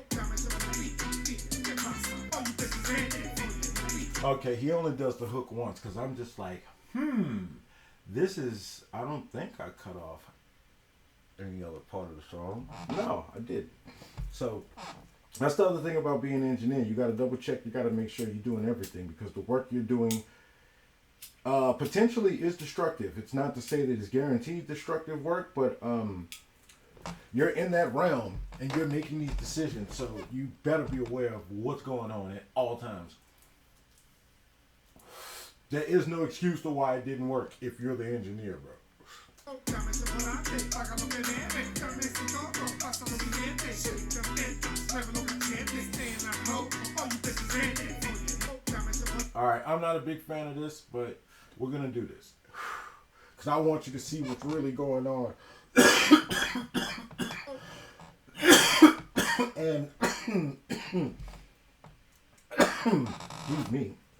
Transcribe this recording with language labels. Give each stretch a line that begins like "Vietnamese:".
Spanish: Dame chocolate, ¿qué pasa?
English: All you bitches red. Okay, he only does the hook once because I'm just like, this is, I don't think I cut off any other part of the song. No, I did. So that's the other thing about being an engineer. You got to double check. You got to make sure you're doing everything because the work you're doing potentially is destructive. It's not to say that it's guaranteed destructive work, but you're in that realm and you're making these decisions. So you better be aware of what's going on at all times. There is no excuse to why it didn't work if you're the engineer, bro.
Spanish: Dame chocolate, paga lo que debe. Dame ese todo, pasa los billetes. Shake them tetas, mueve los cachetes.
English: Stay in line, ho, all you bitches red.
Spanish: Dame chocolate.
English: All right, I'm not a big fan of this, but we're gonna do this because I want you to see what's really going on. And excuse me.